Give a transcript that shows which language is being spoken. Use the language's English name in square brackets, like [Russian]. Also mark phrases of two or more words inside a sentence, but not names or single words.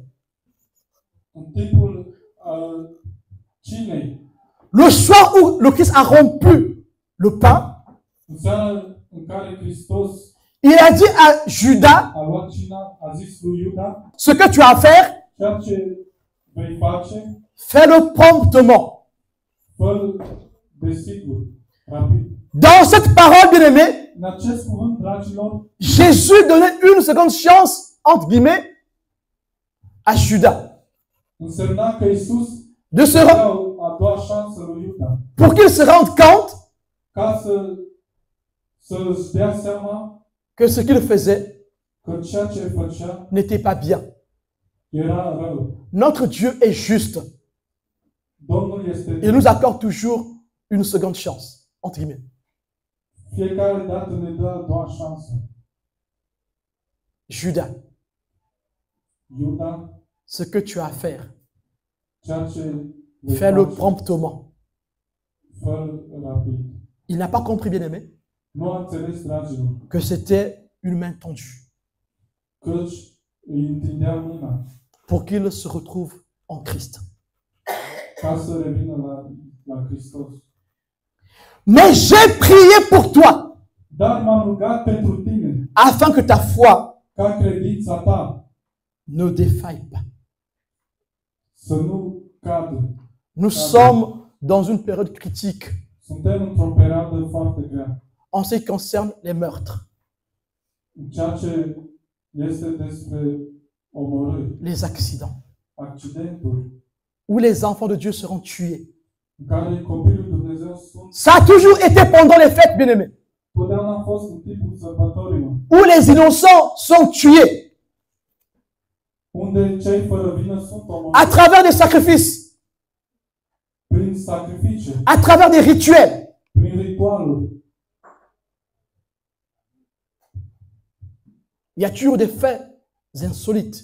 [Romanian] în timpul cinei, [French] Le soir où le Christ a rompu le pain, [Romanian] în seara în care Hristos [French] il a dit à Judas, [Romanian] a luat cina, a zis lui Iuda, [French] ce que tu as à faire, [Romanian] ceea ce vei face, [French] fais-le promptement. [Romanian] fă-l desigur, rapid. [French] Dans cette parole, bien-aimé, [Romanian] În acest cuvânt, dragilor, [French] Jésus donnait une seconde chance, entre guillemets, à Judas, [Romanian] însemna că Iisus de se dea a doua șansă lui Iuda, [French] pour qu'il se rende compte [Romanian] ca să-și dea seama [French] que ce qu'il faisait [Romanian] că ceea ce făcea [French] n'était pas bien. [Romanian] era rău. [French] Notre Dieu est juste. [Romanian] Domnul este [French] Il nous accorde toujours une seconde chance, entre guillemets. [Romanian] fiecare dată ne dă a doua șansă. [French] Judas, [Romanian] Iuda, [French] ce que tu as à faire, [Romanian] ceea ce vei [French] fais-le [Romanian] face, [French] promptement. [Romanian] fă-l rapid. [French] Il n'a pas compris, bien-aimé, [Romanian] Nu a înțeles, dragilor, [French] que c'était une main tendue [Romanian] căci îi întindea mâna [French] pour qu'il se retrouve en Christ. [Romanian] ca să revină la Hristos. [French] Mais j'ai prié pour toi, [Romanian] Dar m-am rugat pentru tine, [French] afin que ta foi [Romanian] ca credința ta [French] ne défaille pas. [Romanian] să nu cadă. [French] Nous sommes dans une période critique [Romanian] Suntem într-o perioadă foarte grea. [French] en ce qui concerne les meurtres, [Romanian] În ceea ce este despre omorâri, [French] les accidents, [Romanian] accidenturi, [French] où les enfants de Dieu seront tués. [Romanian] în care copiii lui Dumnezeu sunt, [French] Ça a toujours été pendant les fêtes, bien-aimés, [Romanian] totdeauna a fost în timpul sărbătorilor, [French] où les innocents sont tués [Romanian] unde cei fără vină sunt [French] à [Romanian] omorâți [French] travers des sacrifices, [Romanian] prin sacrificii, [French] à travers des rituels. [Romanian] prin ritualuri. [French] Il y a toujours des faits insolites,